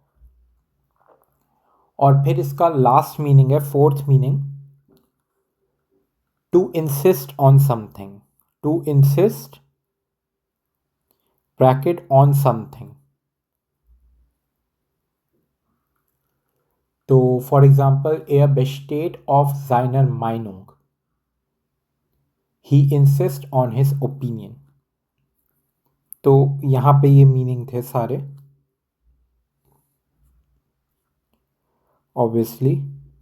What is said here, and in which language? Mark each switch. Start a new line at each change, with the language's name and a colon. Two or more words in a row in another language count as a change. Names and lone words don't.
Hindi: और फिर इसका
English: last meaning है, fourth meaning, to insist on something, to insist bracket on something.
German: तो
English: for example
German: er besteht auf seiner Meinung,
English: he insist on his opinion.
Hindi: तो यहाँ पे ये मीनिंग थे सारे। ऑब्वियसली